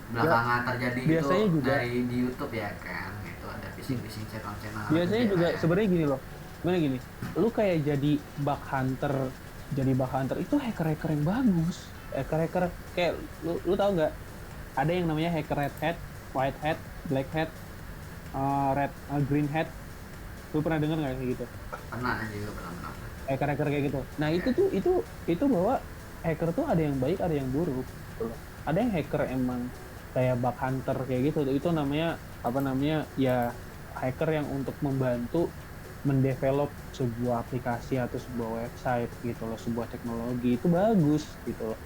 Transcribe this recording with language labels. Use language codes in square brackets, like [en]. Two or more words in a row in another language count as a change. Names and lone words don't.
[id] belakangan terjadi biasanya itu juga dari di YouTube ya kan, itu ada [en] phishing channel. [id] Biasanya juga ya. Sebenarnya gini, lu kayak jadi [en] bug hunter [id] itu hacker yang bagus. Hacker kayak lu tahu nggak? Ada yang namanya hacker [en] red hat, white hat, black hat. Green Hat. [id] Lu pernah dengar nggak kayak gitu? Pernah juga, pernah. Hacker-hacker kayak gitu. Nah Ya. itu bahwa hacker tuh ada yang baik, ada yang buruk. Gitu loh. Ada yang hacker emang kayak [en] bug hunter [id] kayak gitu. Itu namanya apa namanya ya hacker yang untuk membantu mendevelop sebuah aplikasi atau sebuah website gitu loh, sebuah teknologi itu bagus gitu loh.